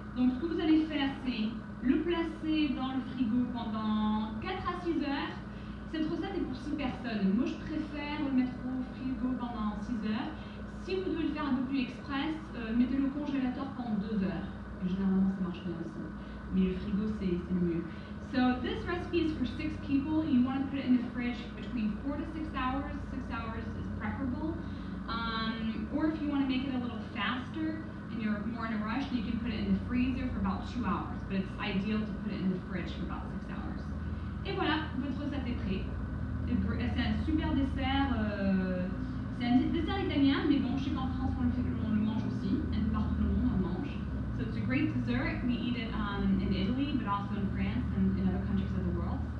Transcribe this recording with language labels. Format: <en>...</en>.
<fr>Donc ce que vous allez faire, c'est le placer dans le frigo pendant 4 à 6 heures. Cette recette est pour 6 personnes. Moi, je préfère le mettre au frigo pendant 6 heures. Si vous devez le faire un peu plus express, mettez-le au congélateur pendant 2 heures. Généralement, ça marche bien aussi. Mais le frigo, c'est mieux.</fr> <en>So this recipe is for 6 people. You want to put it in the fridge between 4 to 6 hours. 6 hours is preferable. Or if you want to make it a little faster and you're more in a rush, you can put it in the freezer for about 2 hours. But it's ideal to put it in the fridge for about 6 hours.</en> <fr>Et voilà, votre recette est prête. C'est un super dessert. C'est un dessert italien, mais bon, je sais qu'en France, on le mange aussi. Un peu partout dans le monde, on le mange.</fr> <en>So it's a great dessert. We eat it in Italy, but also in France and in other countries of the world.</en>